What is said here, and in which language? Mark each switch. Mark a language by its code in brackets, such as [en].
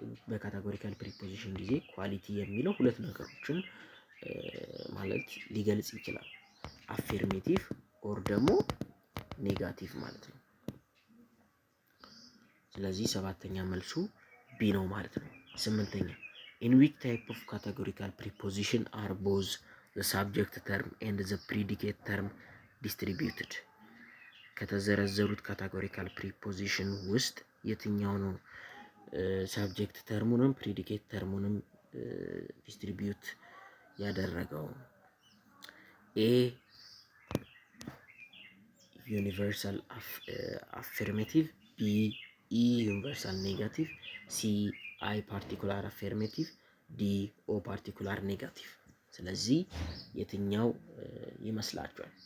[am] በካቴጎሪካል ፕሪፖዚሽን ጊዜ ኳሊቲ የሚለው ሁለት ነገሮችን ማለት ሊገልጽ ይችላል። አፌርሜቲቭ ኦር ደግሞ ኔጋቲቭ ማለት ነው። ስለዚህ ሰባተኛ መልሱ ቢ ነው ማለት ነው። ስምንተኛ [en] In which type of categorical preposition are both the subject term and the predicate term distributed? [am] ከተዘረዘሩት ካታጎሪካል ፕሪፖዚሽን ውስጥ የትኛው ነው ሳብጀክት ተርሙንም ፕሪዲኬት ተርሙንም ዲስትሪቢዩት ያደረገው? ኤ ዩኒቨርሳል አፌርሜቲቭ፣ ቢ ኢ ዩኒቨርሳል ኔጋቲቭ፣ ሲ አይ ፓርቲኩላር አፌርሜቲቭ፣ ዲ ኦ ፓርቲኩላር ኔጋቲቭ። ስለዚህ የትኛው ይመስላችኋል?